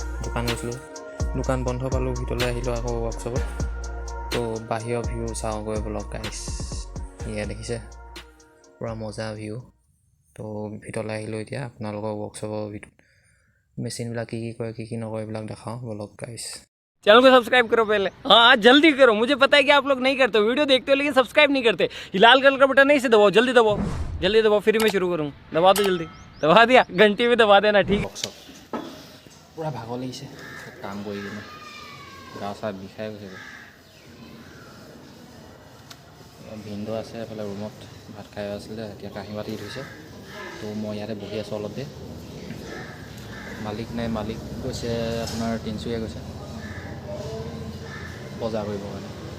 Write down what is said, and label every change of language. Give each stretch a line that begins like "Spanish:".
Assamese: দোকান গৈছিলোঁ, দোকান বন্ধ পালোঁ, ভিতৰলৈ আহিলোঁ আকৌ ৱৰ্কশ্বপত। তো বাহিৰৰ ভিউ চাওঁগৈ ব্লগ গাইছ। এয়া দেখিছে পূৰা মজা ভিউ। তো ভিতৰলৈ আহিলোঁ এতিয়া আপোনালোকৰ ৱৰ্কশ্বপৰ মেচিনবিলাক কি কৰে কি নকৰে এইবিলাক দেখাওঁ ব্লগ গাইছ।
Hindi: चैनल को सब्सक्राइब करो पहले, हाँ जल्दी करो। मुझे पता है कि आप लोग नहीं करते, वीडियो देखते हो लेकिन सब्सक्राइब नहीं करते। ये लाल कलर का बटन नहीं से दबाओ, जल्दी दबाओ फिर मैं शुरू करूँ। दबा दो जल्दी, दबा दिया, घंटी में दबा देना ठीक।
Assamese: পূৰা ভাগৰ লাগিছে কাম কৰি কিনে, গা চা বিষাই গৈছে। ভিনদেউ আছে এফালে ৰুমত ভাত খাই আছিলে, এতিয়া কাঁহী বাতি ধুইছে। তো মই ইয়াতে বহি আছোঁ অলপ দেৰি। মালিক নাই, মালিক গৈছে আপোনাৰ তিনিচুকীয়া গৈছে বজাৰ কৰিবৰ কাৰণে।